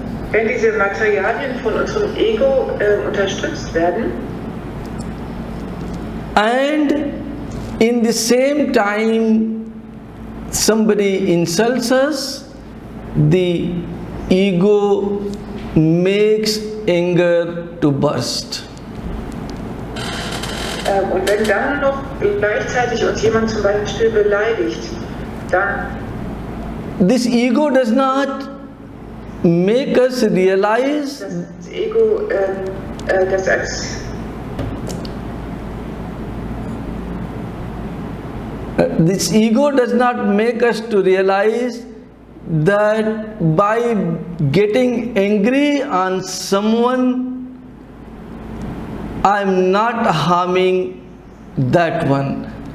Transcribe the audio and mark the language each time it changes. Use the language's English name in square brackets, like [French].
[German] Wenn diese Materialien von unserem Ego unterstützt werden, [English] and in the same time somebody insults us, the ego makes anger to burst. [German] Und wenn dann noch gleichzeitig uns jemand zum Beispiel beleidigt, dann [English] this ego does not make us realize [German] das Ego, das als [English] this ego does not make us to realize that by getting angry on someone, I'm not harming that one.